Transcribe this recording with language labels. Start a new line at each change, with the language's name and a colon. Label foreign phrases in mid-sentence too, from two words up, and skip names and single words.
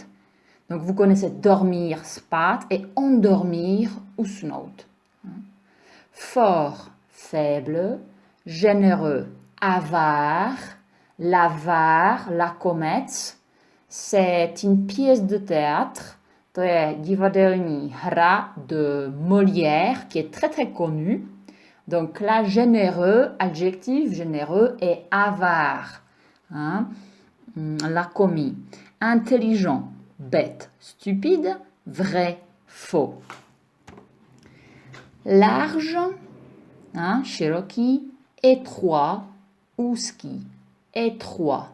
French: Donc, vous connaissez dormir, spát, et endormir, usnout. Fort, faible. Généreux, avare. L'avare, lakomec, c'est une pièce de théâtre.
Czech: To je divadelní hra
French: de Molière qui est très très connue. Donc là, généreux, adjectif généreux, et avare, lakomí. Intelligent, bête, stupide, vrai, faux. Large, široký, étroit, úzký, étroit.